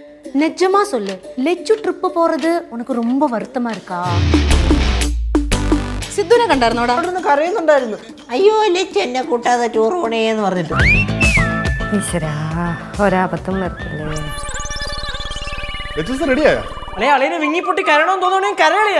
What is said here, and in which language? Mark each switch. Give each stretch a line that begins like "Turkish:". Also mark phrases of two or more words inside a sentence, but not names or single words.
Tamil: நிஜமா சொல்லு, லெச்சு ட்ரிப்பு போறது உனக்கு ரொம்ப வருத்தமா இருக்கா?
Malayalam: സിദ്ധുവിനെ കണ്ടായിരുന്നോടാ? അവിടുന്ന് കരയുന്നുണ്ടായിരുന്നു. അയ്യോ ലച്ച് എന്നെ കൂട്ടാതെ ടൂർ പോണേന്ന് പറഞ്ഞിട്ട്. ഈശ്വരാ, ഒരാപത്തും വരത്തില്ലേ. റെഡിയായോ? അളിയനെ വിങ്ങിപ്പൊട്ടി കരണമെന്ന് തോന്നണേ കരളിയാ.